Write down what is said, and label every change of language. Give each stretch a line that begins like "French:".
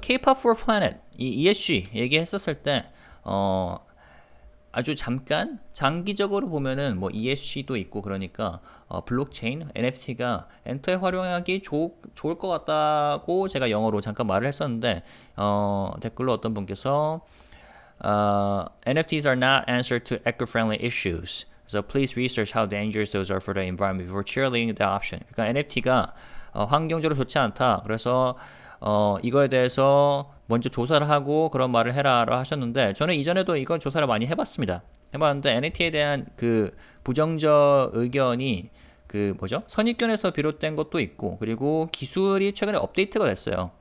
Korean: K-pop for Planet 이 ESG 얘기했었을 때 아주 잠깐 장기적으로 보면은 뭐 ESG도 있고 그러니까 블록체인 NFT가 엔터에 활용하기 좋을 것 같다고 제가 영어로 잠깐 말을 했었는데 댓글로 어떤 분께서
English: NFTs are not answer to eco-friendly issues. So please research how dangerous those are for the environment before cheerleading the option.
Korean: 그러니까 NFT가 환경적으로 좋지 않다. 그래서 이거에 대해서 먼저 조사를 하고 그런 말을 해라라고 하셨는데 저는 이전에도 이건 조사를 많이 해봤습니다. 해봤는데 NFT에 대한 그 부정적 의견이 그 뭐죠? 선입견에서 비롯된 것도 있고 그리고 기술이 최근에 업데이트가 됐어요.